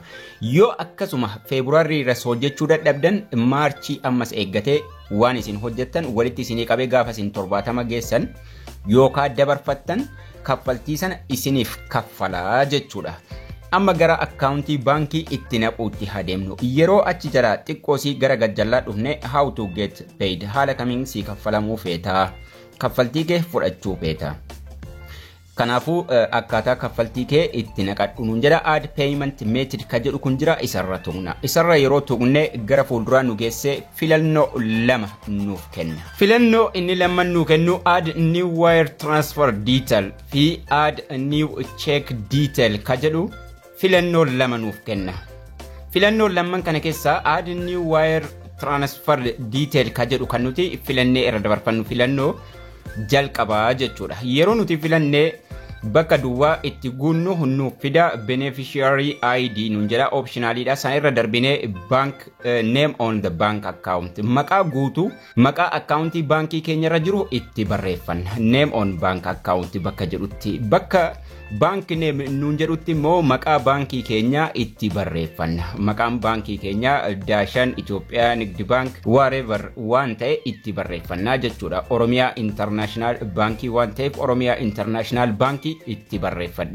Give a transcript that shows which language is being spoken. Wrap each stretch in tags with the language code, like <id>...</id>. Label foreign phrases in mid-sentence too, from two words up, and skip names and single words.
<om>Yoo akkasuma February irra hojjechuu dadhabdan March ammas eeggatee waan isin hojjettan walitti isinii qabee gaafa isin 70 geessan yookaan dabarfattan kaffaltii sana isiniif kaffalaa jechuudha. Amma gara akkaawuntii baankii itti naquutti hadeemnu. Yeroo achi jala xiqqoosii gara gajjallaa dhufne</om> <en>how to get paid</en> <om>haala kamiin si kaffalamuu feetaa? Kaffaltii kee fudhachuu feeta. Kanaafuu akkaataa kaffaltii kee itti naqadhu nuun jedha.</om> <en>Add payment method</en> <om>ka jedhu kun jira isarra tuqna. Isarra yeroo tuqne gara fuulduraa nu geesse filannoo lama nuuf kenna. Filannoo inni lamman nu kennu</om> <en>add new wire transfer detail</en> <om>fi</om> <en>add new check detail</en> <om>ka jedhu filannoo lama nuuf kenna. Filannoo lamman kana keessaa</om> <en>add new wire transfer detail</en> <om>ka jedhu kan nuti filannee irra dabarfannu filannoo jalqabaa jechuudha. Yeroo nuti filannee bakka duwwaa itti guunnu nuuf fida</om> <en>beneficiary ID</en> <om>nun jedha optionalidha. San irra darbinee</om> <en>bank name on the bank account</en> <om>maqaa guutuu maqaa akkaawuntii baankii keenya irra jiru itti barreeffanna.</om> <en>Name on bank account</en> <om>bakka jedhutti bakka</om> <en>bank name</en> <om>nun jedhutti immoo maqaa baankii keenya itti barreeffanna. Maqaan baankii keenya Daashan Itoophiyaa Nigdi Bank whatever waan ta'e itti barreeffannaa jechuudha. Oromiyaa International Baankii waan ta'eef Oromiyaa International Baankii itti barreeffadhe.</om>